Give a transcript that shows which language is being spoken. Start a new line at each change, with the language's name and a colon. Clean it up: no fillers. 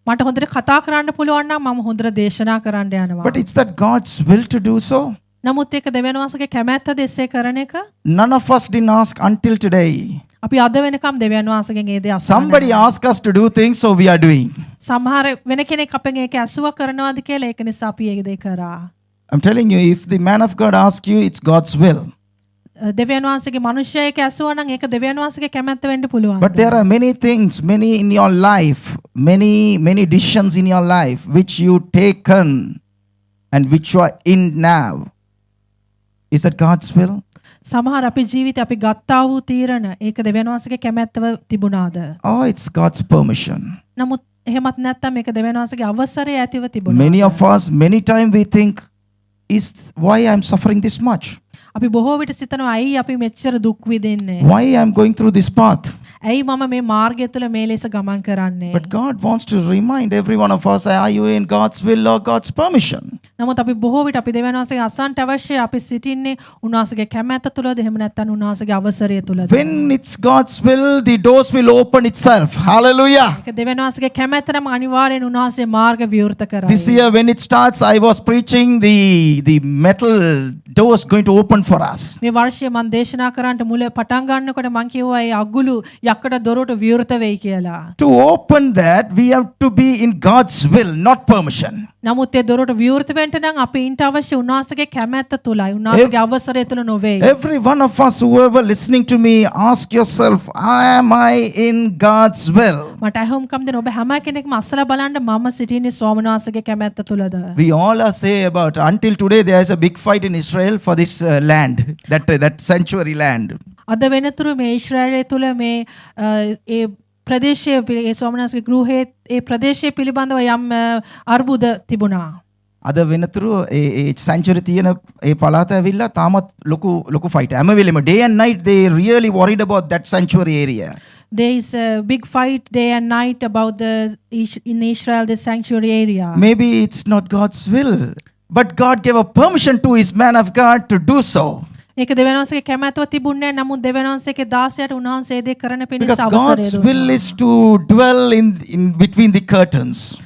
Sinhala: මට හොඳට කතා කරන්න පුළුවන් නම් මම හොඳට දේශනා කරන්න යනවා.
English: But it's that God's will to do so.
Sinhala: නමුත් ඒක දෙවියන් වහන්සේගේ කැමැත්ත දෙස්සේ කරන එක.
English: None of us didn't ask until today.
Sinhala: අපි අද වෙනකම් දෙවියන් වහන්සේගෙන් ඒ දේ අසන්න.
English: Somebody asked us to do things, so we are doing.
Sinhala: සමහර වෙන කෙනෙක් අපෙන් ඒක ඇසුවා කරනවාද කියලා ඒක නිසා අපි ඒ දේ කරා.
English: I'm telling you, if the man of God asks you, it's God's will.
Sinhala: දෙවියන් වහන්සේගේ මනුෂ්‍යයෙක් ඇසුවා නම් ඒක දෙවියන් වහන්සේගේ කැමැත්ත වෙන්න පුළුවන්.
English: But there are many things, many in your life, many decisions in your life which you taken and which you are in now. Is that God's will?
Sinhala: සමහර අපේ ජීවිතේ අපි ගත්තා වූ තීරණ ඒක දෙවියන් වහන්සේගේ කැමැත්තව තිබුණාද?
English: Oh, it's God's permission.
Sinhala: නමුත් එහෙමත් නැත්නම් මේක දෙවියන් වහන්සේගේ අවසරය ඇතිව තිබුණා.
English: Many of us, many time we think, is why I'm suffering this much?
Sinhala: අපි බොහෝ විට සිතනවා ඇයි අපි මෙච්චර දුක් විඳින්නේ?
English: Why I'm going through this path?
Sinhala: ඇයි මම මේ මාර්ගය තුල මේ ලෙස ගමන් කරන්නේ?
English: But God wants to remind every one of us, are you in God's will or God's permission?
Sinhala: නමුත් අපි බොහෝ විට අපි දෙවියන් වහන්සේගේ අසන්නට අවශ්‍ය අපි සිටින්නේ උන්වහන්සේගේ කැමැත්ත තුලද එහෙම නැත්නම් උන්වහන්සේගේ අවසරය තුලද?
English: When it's God's will, the doors will open itself. Hallelujah.
Sinhala: ඒක දෙවියන් වහන්සේගේ කැමැත්ත නම් අනිවාර්යෙන් උන්වහන්සේ මාර්ග විවෘත කරයි.
English: This year when it starts, I was preaching the metal doors going to open for us.
Sinhala: මේ වර්ෂයේ මම දේශනා කරන්නට මුල පටන් ගන්නකොට මම කිව්වා ඒ අගුළු යක්කඩ දොරට විවෘත වෙයි කියලා.
English: To open that, we have to be in God's will, not permission.
Sinhala: නමුත් ඒ දොරට විවෘත වෙන්න නම් අපි ඉන්ට අවශ්‍ය උන්වහන්සේගේ කැමැත්ත තුලයි උන්වහන්සේගේ අවසරය තුල නොවේ.
English: Every one of us, whoever listening to me, ask yourself, am I in God's will?
Sinhala: මට අහුම්කම් දෙන ඔබ හැම කෙනෙක්ම අසලා බලන්න මම සිටින්නේ ස්වාමීන් වහන්සේගේ කැමැත්ත තුලද?
English: We all are say about, until today there is a big fight in Israel for this land, that sanctuary land.
Sinhala: අද වෙනතුරු මේ ඊශ්‍රායලය තුල මේ ඒ ප්‍රදේශයේ ඒ ස්වාමීන් වහන්සේගේ ගෘහයේ ඒ ප්‍රදේශයේ පිළිබඳව යම් අර්බුද තිබුණා. අද වෙනතුරු ඒ sanctuary තියෙන ඒ පළාත ඇවිල්ලා තාමත් ලොකු fight. හැම වෙලෙම
English: day and night they really worried about that sanctuary area. There is a big fight day and night about in Israel the sanctuary area. Maybe it's not God's will, but God gave a permission to his man of God to do so.
Sinhala: ඒක දෙවියන් වහන්සේගේ කැමැත්තව තිබුණේ නැහැ. නමුත් දෙවියන් වහන්සේගේ දාසයාට උන්වහන්සේ ඒ දේ කරන්න පිණිස
English: Because
Sinhala: අවසරය
English: God's
Sinhala: දුන්නා.
English: will is to dwell in between the curtains.